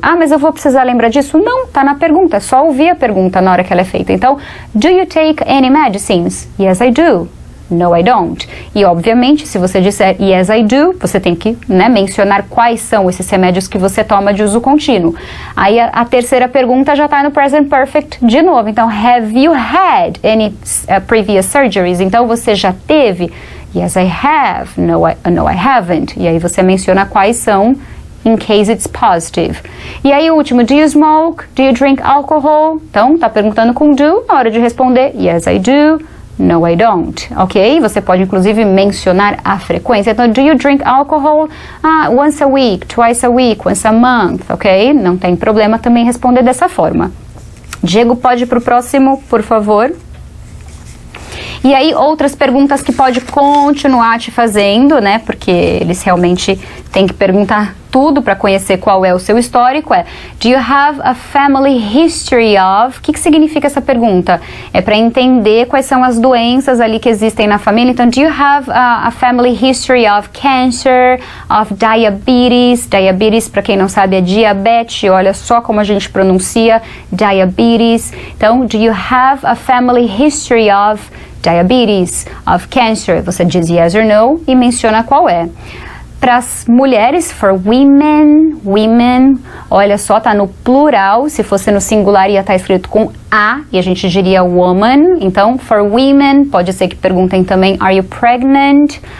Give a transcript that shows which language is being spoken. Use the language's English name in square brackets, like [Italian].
[Portuguese] Ah, mas eu vou precisar lembrar disso? Não, está na pergunta. É só ouvir a pergunta na hora que ela é feita. [English] Então, do you take any medicines? Yes, I do. No, I don't. [Portuguese] E, obviamente, se você disser [English] yes, I do, [Portuguese] você tem que, né, mencionar quais são esses remédios que você toma de uso contínuo. Aí, a terceira pergunta já está no present perfect de novo. [English] Então, have you had any previous surgeries? [Portuguese] Então, você já teve? [English] Yes, I have. No, I haven't. [Portuguese] E aí você menciona quais são, [English] in case it's positive. [Portuguese] E aí o último, do you smoke? [English] Do you drink alcohol? [Portuguese] Então, tá perguntando com do, na hora de responder, [English] yes, I do. No, I don't. Ok? [Portuguese] Você pode, inclusive, mencionar a frequência. [English] Então, do you drink alcohol? Once a week, twice a week, once a month. Ok? [Portuguese] Não tem problema também responder dessa forma. Diego, pode ir pro próximo, por favor. E aí, outras perguntas que pode continuar te fazendo, né? Porque eles realmente têm que perguntar tudo para conhecer qual é o seu histórico. [English] Do you have a family history of? [Portuguese] O que significa essa pergunta? É para entender quais são as doenças ali que existem na família. [English] Então, do you have a family history of cancer, of diabetes? [Portuguese] Diabetes, para quem não sabe, é diabetes. Olha só como a gente pronuncia diabetes. [English] Então, do you have a family history of diabetes, of cancer? [Portuguese] Você diz [English] yes or no [Portuguese] e menciona qual é. Para as mulheres, [English] for women, [Portuguese] olha só, tá no plural. Se fosse no singular ia estar escrito com a e a gente diria woman. Então, [English] for women, [Portuguese] pode ser que perguntem também, [English] are you pregnant?